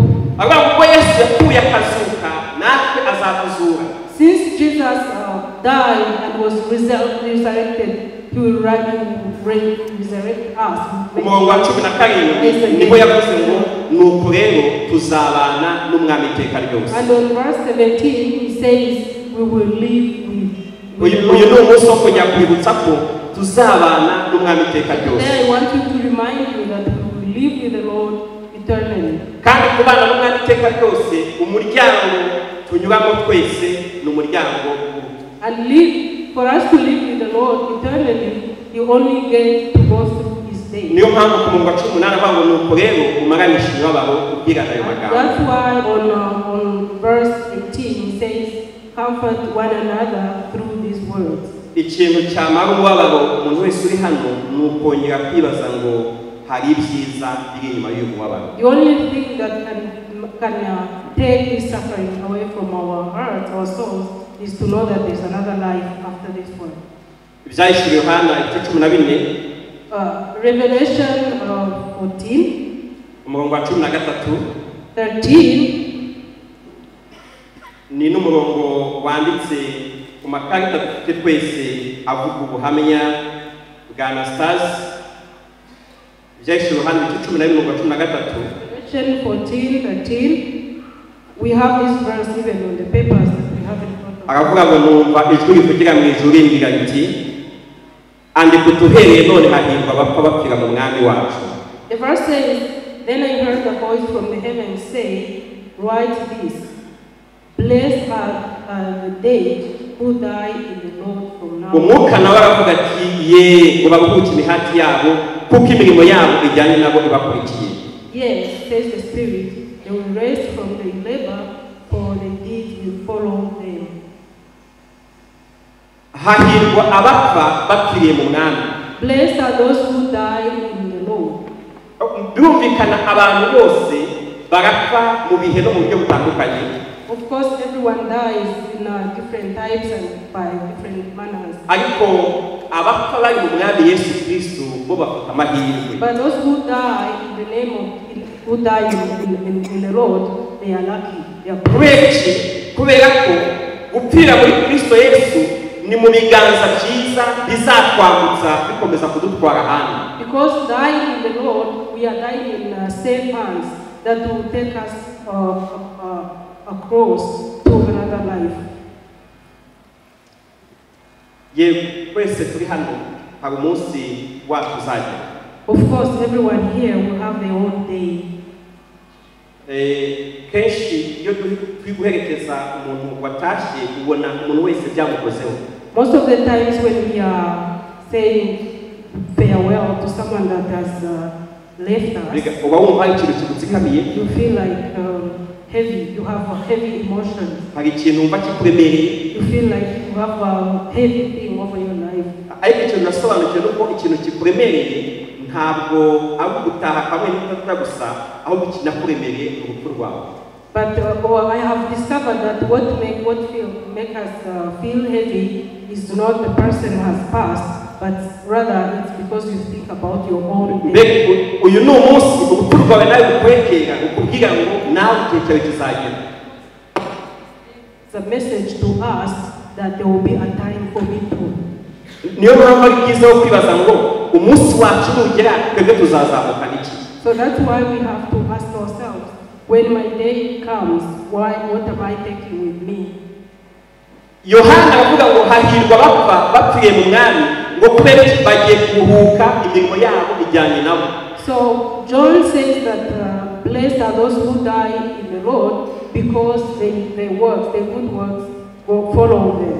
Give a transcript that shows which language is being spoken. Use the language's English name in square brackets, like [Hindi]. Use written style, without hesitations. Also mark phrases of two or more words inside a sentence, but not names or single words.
[Kinyarwanda] Abantu ko Yesu yakuye akazuka natwe azatuzura. [English] Since Jesus died and was resurrected, he will resurrect us. [Kinyarwanda] Umurongo wa 17 niho yavuze ngo nuko rero tuzabana n'umwami iteka ryose. [English] And on verse 17 he says we will live with [Kinyarwanda] uyu ni umunsi wo kujya kwibutsa ko tuzabana n'umwami iteka ryose. [English] Then I want you to remind you that we will live with the Lord eternally. [Kinyarwanda] Kandi kubana n'umwami iteka ryose umuryango tunyuramo twese ni umuryango. [English] And for us to live with the Lord eternally, you only get to go through his day. [Kinyarwanda] Niyo mpamvu ku murongo wa 18 avuga ngo nuko rero umaranisha imibabaro ubwira ayo magambo. [English] That's why on verse 18 he says, comfort one another through these words. [Kinyarwanda] Ikintu cyamara umubabaro umuntu wese uri hano ni ukongera kwibaza ngo hari ibyiza biri inyuma y'uyu mubabaro. [English] The only thing that can take this suffering away from our hearts, our souls, is to know that there's another life after this one. [Kinyarwanda] Ibyahishuriwe Yohana igice 14 [English] Revelation 14 [Kinyarwanda] umurongo wa 13 ni n'umurongo wanditse ku makarita dufite twese avuga ubuhamya bwa ANASTASE. Ibyahishuriwe Yohana igice 14 umurongo wa 13 [English] Revelation 14:13. We have this verse even on the papers that we have in front of us. [Kinyarwanda] Aravuga ngo numva ijwi rivugira mu ijuru rimbwira riti andika utuhereye none hahirwa abapfa bapfira mu mwami wacu. [English] The verse says, then I heard a voice from the heavens say, write this, blessed are the dead who die in the Lord from now on. [Kinyarwanda] Umwuka nawe aravuga ati ye ngo baruhuke imihati yabo kuko imirimo yabo ijyanye nabo ibakurikiye. [English] Yes, says the Spirit, they will rest from their labor, for the deeds will follow them. [Kinyarwanda] Hahirwa abapfa bapfiriye mu mwami. [English] Blessed are those who die in the Lord. [Kinyarwanda] Birumvikana abantu bose barapfa mu bihe no mu buryo butandukanye. [English] Of course, everyone dies in different types and by different manners. [Kinyarwanda] Ariko abapfa bari mu mwami Yesu Kristo bo bafite amahirwe. [English] But those who die in the name of who die in the Lord, they are lucky. They are blessed. [Kinyarwanda] Kubera ko gupfira muri Kristo Yesu ni mu biganza byiza bizatwambutsa bikomeza kudutwara hano. [English] Because dying in the Lord, we are dying in safe hands that will take us across to another life. [Kinyarwanda] Twese turi hano hari umunsi wacu uzagera. [English] Of course, everyone here will have their own day. [Kinyarwanda] Kenshi iyo turi guherekeza umuntu watashye ubona umuntu wese byamukozeho. [English] Most of the times when we are saying farewell to someone that has left us, [Kinyarwanda] uba wumva hari ikintu kigutsikamiye. [English] you feel like heavy. You have a heavy emotion. [Kinyarwanda] Hari ikintu wumva kikuremereye. [English] You feel like you have a heavy thing over your life. [Kinyarwanda] Ariko ikintu nasobanukiwe nuko ikintu kikuremereye ntabwo ari ugutaha kamwe n'utata gusa ahubwo kinakuremereye urupfu rwawe. [English] But I have discovered that what make us feel heavy is not the person who has passed, but rather it's because you think about your own day. [Kinyarwanda] Uyu ni umunsi urupfu rwawe nawe rukwegera ukubwira ngo nawe igihe cyawe kizagera. [English] It's a message to us that there will be a time for me too. [Kinyarwanda] Niyo mpamvu ari byiza wo kwibaza ngo umunsi wacu nugera twebwe tuzazamuka n'iki. [English] So that's why we have to ask ourselves, when my day comes, what am I taking with me? [Kinyarwanda] Yohana aravuga ngo hahirwa abapfa bapfiriye mu mwami ngo kubera iki bagiye kuruhuka imirimo yabo ijyanye nabo. [English] So John says that blessed are those who die in the Lord because their good works will follow them.